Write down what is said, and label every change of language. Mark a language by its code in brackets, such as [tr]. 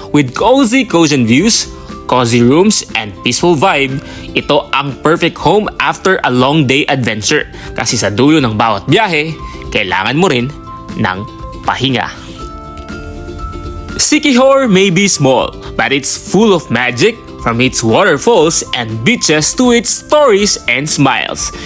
[en] With cozy views, cozy rooms, and peaceful vibe, [tl] ito ang [en] perfect home after a long day adventure. [tl] Kasi sa dulo ng bawat biyahe, kailangan mo rin ng pahinga. [en] Siquijor may be small, but it's full of magic, from its waterfalls and beaches to its stories and smiles.